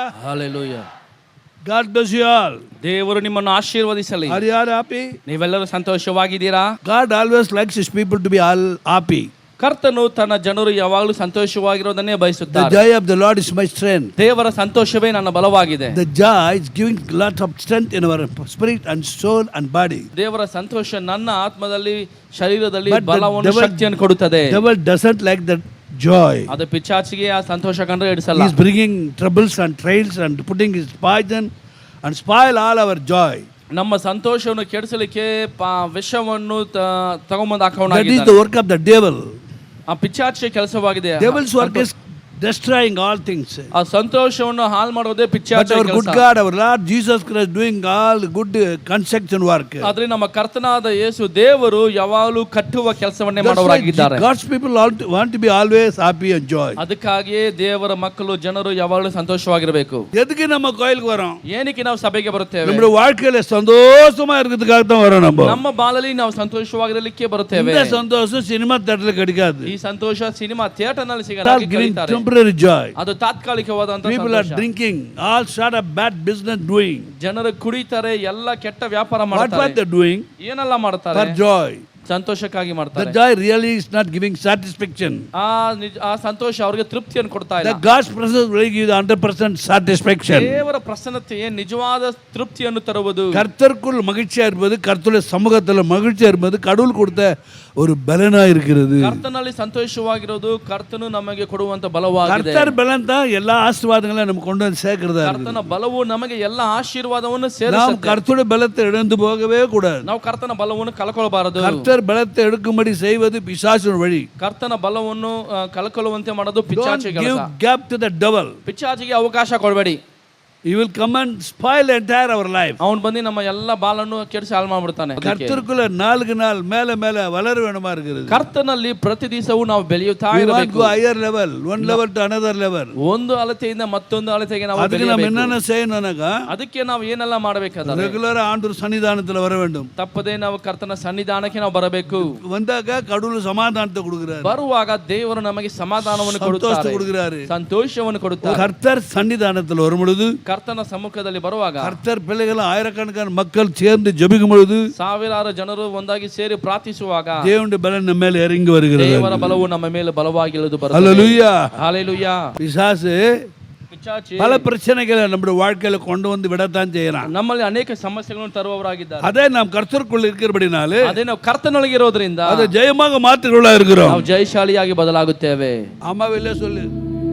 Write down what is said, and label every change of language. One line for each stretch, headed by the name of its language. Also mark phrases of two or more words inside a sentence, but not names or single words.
English: Hallelujah. God bless you all.
Kannada: ದೇವರು ನಿಮ್ಮನ್ನು ಆಶೀರ್ವದಿಸಲಿ.
English: Are you all happy?
Kannada: ನೀವೆಲ್ಲರೂ ಸಂತೋಷವಾಗಿದ್ದೀರಾ?
English: God always likes his people to be all happy.
Kannada: ಕರ್ತನು ತನ್ನ ಜನರು ಯಾವಾಗಲೂ ಸಂತೋಷವಾಗಿರೋದನ್ನೇ
English: The
Kannada: ಬಯಸುತ್ತಾರೆ.
English: joy of the Lord is my strength.
Kannada: ದೇವರ ಸಂತೋಷವೇ ನನ್ನ ಬಲವಾಗಿದೆ.
English: The joy is giving lot of strength in our spirit and soul and body.
Kannada: ದೇವರ ಸಂತೋಷ ನನ್ನ ಆತ್ಮದಲ್ಲಿ ಶರೀರದಲ್ಲಿ
English: But the
Kannada: ಬಲವನ್ನು
English: devil-
Kannada: ಶಕ್ತಿಯನ್ನು ಕೊಡುತ್ತದೆ.
English: Devil doesn't like that joy.
Kannada: ಅದು ಪಿಚಾಚಿಗೆ ಆ ಸಂತೋಷ ಕಂಡ್ರೆ ಇಡಿಸಲ್ಲ.
English: He is bringing troubles and trials and putting his poison and spoil all our joy.
Kannada: ನಮ್ಮ ಸಂತೋಷವನ್ನು ಕೆಡಿಸಲಿಕ್ಕೆ ವಿಷವನ್ನು ತಗೊಂಬಂದು
English: That is the
Kannada: ಹಾಕೋಣಾಗಿದ್ದಾನೆ.
English: work of the devil.
Kannada: ಆ ಪಿಚಾಚಿಯ ಕೆಲಸವಾಗಿದೆ.
English: Devil's work is destroying all things.
Kannada: ಆ ಸಂತೋಷವನ್ನು ಹಾಳು ಮಾಡೋದೇ
English: But
Kannada: ಪಿಚಾಚಿಯ
English: our good
Kannada: ಕೆಲಸ.
English: God, our Lord Jesus Christ doing all good construction work.
Kannada: ಆದ್ರೆ ನಮ್ಮ ಕರ್ತನಾದ ಯೇಸು ದೇವರು ಯಾವಾಗಲೂ ಕಟ್ಟುವ ಕೆಲಸವನ್ನೇ
English: That's why
Kannada: ಮಾಡೋರಾಗಿದ್ದಾರೆ.
English: God's people want to be always happy and joy.
Kannada: ಅದಕ್ಕಾಗಿಯೇ ದೇವರ ಮಕ್ಕಳು ಜನರು ಯಾವಾಗಲೂ ಸಂತೋಷವಾಗಿರಬೇಕು.
Tamil: எதுக்கு நம்ம கோயிலுக்கு வரோம்?
Kannada: ಏನಕ್ಕೆ ನಾವು ಸಭೆಗೆ ಬರುತ್ತೇವೆ?
Tamil: நம்முடைய வாழ்க்கையில சந்தோஷமா இருக்கிறதுக்காக தான் வரோம் நம்ம.
Kannada: ನಮ್ಮ ಬಾಳಲ್ಲಿ ನಾವು ಸಂತೋಷವಾಗಿರಲಿಕ್ಕೆ ಬರುತ್ತೇವೆ.
Tamil: இந்த சந்தோஷம்
English: cinema theatre
Tamil: கிடைக்காது.
Kannada: ಈ ಸಂತೋಷ
English: cinema theatre
Kannada: ನಲ್ಲಿ
English: All
Kannada: ಸಿಗಲ್ಲ.
English: giving temporary joy.
Kannada: ಅದು ತಾತ್ಕಾಲಿಕವಾದಂತ
English: People are
Kannada: ಸಂತೋಷ.
English: drinking, all sort of bad business doing.
Kannada: ಜನರು ಕುಡಿತಾರೆ, ಎಲ್ಲ ಕೆಟ್ಟ ವ್ಯಾಪಾರ
English: What
Kannada: ಮಾಡ್ತಾರೆ.
English: they doing?
Kannada: ಏನೆಲ್ಲ ಮಾಡ್ತಾರೆ?
English: For joy.
Kannada: ಸಂತೋಷಕ್ಕಾಗಿ
English: The
Kannada: ಮಾಡ್ತಾರೆ.
English: joy really is not giving satisfaction.
Kannada: ಆ ಸಂತೋಷ ಅವರಿಗೆ ತೃಪ್ತಿಯನ್ನು ಕೊಡ್ತಾ ಇಲ್ಲ.
English: The God's presence will give you 100% satisfaction.
Kannada: ದೇವರ ಪ್ರಸನ್ನತೆಯೇ ನಿಜವಾದ ತೃಪ್ತಿಯನ್ನು ತರುವುದು.
Tamil: கர்த்தருக்குள் மகிழ்ச்சியா இருப்பது, கர்த்தருடைய சமூகத்தில் மகிழ்ச்சியா இருப்பது கடவுள் கொடுத்த ஒரு பலனா இருக்கிறது.
Kannada: ಕರ್ತನಲ್ಲಿ ಸಂತೋಷವಾಗಿರೋದು ಕರ್ತನು ನಮಗೆ ಕೊಡುವಂತ ಬಲವಾಗಿದೆ.
Tamil: கர்த்தர் பலன் தான் எல்லா ஆசீர்வாதங்களையும் நமக்கு கொண்டு வந்து சேர்க்கிறதா இருக்கு.
Kannada: ಕರ್ತನ ಬಲವು ನಮಗೆ ಎಲ್ಲ ಆಶೀರ್ವಾದವನ್ನು
Tamil: நாம்
Kannada: ಸೇರಿಸುತ್ತೆ.
Tamil: கர்த்தருடைய பலத்தை இழந்து போகவே கூடாது.
Kannada: ನಾವು ಕರ್ತನ ಬಲವನ್ನು ಕಳ್ಕೊಳ್ಳಬಾರದು.
Tamil: கர்த்தர் பலத்தை எடுக்கும்படி செய்வது பிசாசின் வழி.
Kannada: ಕರ್ತನ ಬಲವನ್ನು ಕಳ್ಕೊಳ್ಳುವಂತೆ ಮಾಡೋದು ಪಿಶಾಚಿಯ
English: Don't give
Kannada: ಕೆಲಸ.
English: gap to the devil.
Kannada: ಪಿಶಾಚಿಗೆ ಅವಕಾಶ ಕೊಡಬೇಡಿ.
English: He will come and spoil entire our life.
Kannada: ಅವನು ಬಂದು ನಮ್ಮ ಎಲ್ಲ ಬಾಳನ್ನು ಕೆಡಿಸಿ ಹಾಳು ಮಾಡ್ಬಿಡ್ತಾನೆ.
Tamil: கர்த்தருக்குள்ள நாளுக்கு நாள் மேல மேல வளர வேணுமா இருக்குது.
Kannada: ಕರ್ತನಲ್ಲಿ ಪ್ರತಿ ದಿವಸವೂ ನಾವು ಬೆಳೆಯುತ್ತಾ
English: We want to
Kannada: ಇರಬೇಕು.
English: go higher level, one level to another level.
Kannada: ಒಂದು ಅಳತೆಯಿಂದ ಮತ್ತೊಂದು ಅಳತೆಗೆ ನಾವು
Tamil: அதுக்கு நம்ம
Kannada: ಬೆಳೆಯಬೇಕು.
Tamil: என்னென்ன செய்யணும்னாக்கா
Kannada: ಅದಕ್ಕೆ ನಾವು ಏನೆಲ್ಲ ಮಾಡಬೇಕಾದ್ರೆ
Tamil: ரெகுலரா ஆண்டவர் சன்னிதானத்துல வர வேண்டும்.
Kannada: ತಪ್ಪದೇ ನಾವು ಕರ್ತನ ಸನ್ನಿಧಾನಕ್ಕೆ ನಾವು ಬರಬೇಕು.
Tamil: வந்தாக்க கடவுள் சமாதானத்தை கொடுக்கிறார்.
Kannada: ಬರುವಾಗ ದೇವರು ನಮಗೆ ಸಮಾಧಾನವನ್ನು
Tamil: சந்தோஷத்தை
Kannada: ಕೊಡುತ್ತಾರೆ,
Tamil: கொடுக்கிறாரு.
Kannada: ಸಂತೋಷವನ್ನು ಕೊಡುತ್ತಾರೆ.
Tamil: கர்த்தர் சன்னிதானத்தில் வரும் பொழுது,
Kannada: ಕರ್ತನ ಸಮ್ಮುಖದಲ್ಲಿ ಬರುವಾಗ
Tamil: கர்த்தர் பிள்ளைகள் ஆயிரக்கணக்கான மக்கள் சேர்ந்து ஜெபிக்கும் பொழுது
Kannada: ಸಾವಿರಾರು ಜನರು ಒಂದಾಗಿ ಸೇರಿ ಪ್ರಾರ್ಥಿಸುವಾಗ
Tamil: தேவனுடைய பலன் நம்ம மேல இறங்கி வருகிறது.
Kannada: ದೇವರ ಬಲವು ನಮ್ಮ ಮೇಲೆ ಬಲವಾಗಿ ಇಳಿದು ಬರುತ್ತದೆ.
Tamil: ஹல்லேலூயா. ஹalleluya. பிசாசு
Kannada: ಪಿಶಾಚಿ
Tamil: பல பிரச்சனைகளை நம்முடைய வாழ்க்கையில கொண்டு வந்து விடத்தான் செய்யறான்.
Kannada: ನಮ್ಮಲ್ಲಿ ಅನೇಕ ಸಮಸ್ಯೆಗಳನ್ನು ತರುವವರಾಗಿದ್ದಾರೆ.
Tamil: அதே நாம் கர்த்தருக்குள்ள இருக்கிறபடினாலே
Kannada: ಅದೇ ನಾವು ಕರ್ತನೊಳಗಿರೋದ್ರಿಂದ
Tamil: அதை ஜெயமாக மாற்றிக்கொள்ள இருக்கிறோம்.
Kannada: ನಾವು ಜಯಶಾಲಿಯಾಗಿ ಬದಲಾಗುತ್ತೇವೆ.
Tamil: ஆமாவில்லை சொல்லு.